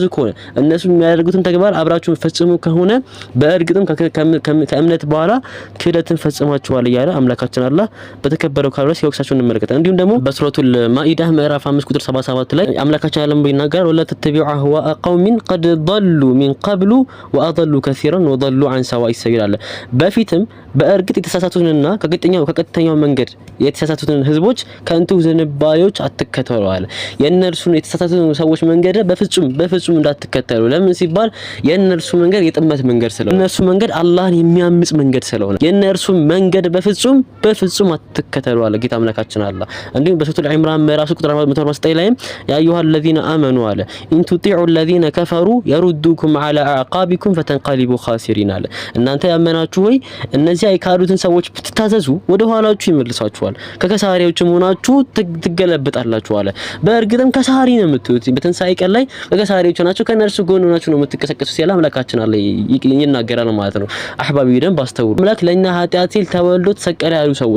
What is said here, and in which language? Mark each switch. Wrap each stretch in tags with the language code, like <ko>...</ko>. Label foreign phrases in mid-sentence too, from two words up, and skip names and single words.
<am>ከሆነ እነሱ የሚያደርጉትን ተግባር አብራችሁ ፈጽሙ ከሆነ በእርግጥም ከእምነት በኋላ ክህደትን ፈጽማችኋል እያለ አምላካችን አላህ በተከበረው ቃሉ ሲወቅሳቸው እንመለከታለን። እንዲሁም ደግሞ በሱረቱል ማኢዳ ምዕራፍ 5 ቁጥር 77 ላይ አምላካችን አላህ ይናገራል</am> <ar>ولا تتبعوا أهواء قوم قد ضلوا من قبل واضلوا كثيرا وضلوا عن سواء السبيل</ar> <am>አለ በፊትም በእርግጥ የተሳሳቱንና ከቀጥተኛው መንገድ የተሳሳቱትን ህዝቦች ከንቱ ዝንባዮች አትከተሉ አለ የእነርሱን የተሳሳቱን ሰዎች መንገድ በፍጹም እንዳትከተሉ ለምን ሲባል የእነርሱ መንገድ የጥመት መንገድ ስለሆነ የእነርሱ መንገድ አላህን የሚያምጽ መንገድ ስለሆነ የእነርሱ መንገድ በፍጹም አትከተሉ አለ ጌታ አምላካችን አላህ። እንዲሁም በሱረቱል ኢምራን ምዕራፍ ቁጥር 149 ላይ</am> <ar>يا أيها الذين آمنوا</ar> <am>አለ</am> <ar>إن تطيعوا الذين كفروا يردوكم على اعقابكم فتنقلبوا خاسرين</ar> <am>አለ እናንተ ያመናችሁ ሆይ እነዚያ የካዱትን ሰዎች ብትታዘዙ ወደ ኋላችሁ ይመልሳችኋል ከከሳሪዎችም ሆናችሁ ትገለበጣላችሁ አለ በእርግጥም ከሳሪ ነው የምትሉት በትንሳኤ ቀን ላይ ከከሳሪዎች ናችሁ ከነርሱ ጎን ሆናችሁ ነው የምትከሰከሱት ሲል አምላካችን አለ ይናገራል ማለት ነው። አህባቢ ደም ባስተውሉ አምላክ ለኛ ኃጢአት ሲል ተወልዶ ተሰቀለ ያሉ ሰዎች</am>